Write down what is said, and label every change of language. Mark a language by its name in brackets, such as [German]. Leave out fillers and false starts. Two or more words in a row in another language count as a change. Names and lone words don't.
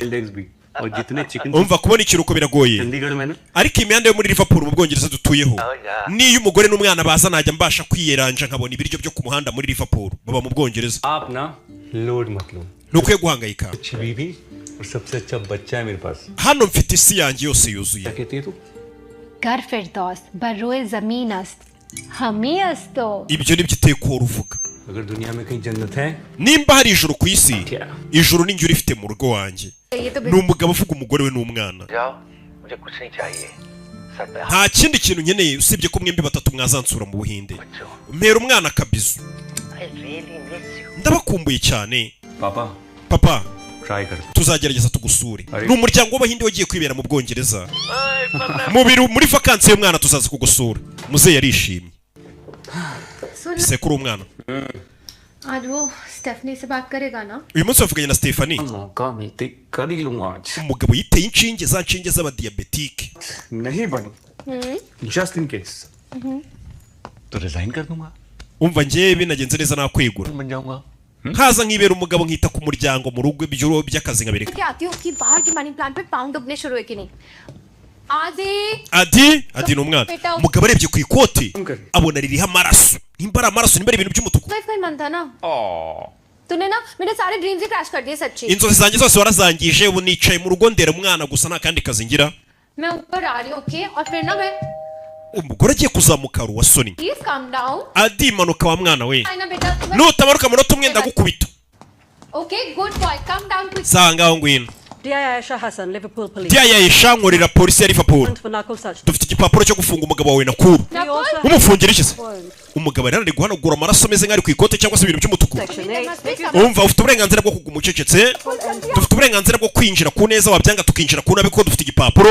[Kinyarwanda] Umva kubona ikiruko biragoye. Ariko imyanda yo muri Liverpool mu Bwongereza dutuyeho niyo umugore n'umwana baza najya mbasha kwiyeranja nkabona ibiryo byo ku muhanda muri Liverpool baba mu Bwongereza. Nukwiye guhangayika. Hano mfite isi yanjye yose yuzuye. [Persian] گر فردوس بر روی زمین است همین است. [Kinyarwanda] Ibyo nibyo iteko uruvuga. Nimba hari ijuru ku isi ijuru ni njye urifite mu rugo wanjye. Ni umugabo uvuga umugore we n'umwana. Nta kindi kintu nkeneye usibye ko mwembi batatu mwazansura mu Buhinde. Mpera umwana kabizu. Ndabakumbuye cyane. Papa tuzagerageza tugusure. Ni umuryango w'Abahinde wagiye kwibera mu Bwongereza. Muri vakansi y'umwana tuzaza kugusura. Muzehe yarishimye. Sekuru umwana. [Hindi] आज वो स्टेफनी से बात करेगा ना? [Kinyarwanda] Uyu munsi bavuganye na Stephanie. Umugabo yiteye inshinge za nshinge z'abadiabetike. [Hindi] नहीं बनी. [English] Just in case. [Hindi] तो resign कर दूंगा. [Kinyarwanda] Umva njyewe nagenze neza nakwegura. Nkaza nkibera umugabo nkita ku muryango mu rugo by'uro by'akazi ngabireka. [Hindi] क्या आती हो कि बाहर के [English] money plant [Hindi] पे पाउंड उगने शुरू हुए कि नहीं? [Kinyarwanda] Adi ni umwana. Umugabo arebye ku ikoti abona ririho amaraso. Nimba ari amaraso nimba ari ibintu by'umutuku. [Hindi] तूने ना मेरे सारे ड्रीम्स ही क्रैश कर दिए सच्ची. [Kinyarwanda] Inzozi zanjye zose warazangije ubu nicaye mu rugo ndera umwana gusa nta kandi kazi ngira. [Hindi] मैं ऊपर आ रही हूं ओके और फिर ना मैं [Kinyarwanda] umugore agiye kuzamuka ruwa soni. [English] please calm down. [Kinyarwanda] Adi manuka wa mwana we. [Hindi] ना बेटा [Kinyarwanda] Nutamanuka munota umwe ndagukubita. [English] OK good boy calm down quick. [Kinyarwanda] Sanga ngwino. [English] Dia Aisha Hassan, Liverpool Police. [Kinyarwanda] Dia Aisha nkorera polisi ya Liverpool. Dufite igipapuro cyo gufunga umugabo wawe Nakuru. Umufungira iki se? Umugabo ari guhanagura amaraso ameze nk'ari ku ikote cyangwa se ibintu by'umutuku. Umva ufite uburenganzira bwo kuguma ucecetse. Dufite uburenganzira bwo kwinjira ku neza wabyanga tukinjira ku nabi ko dufite igipapuro.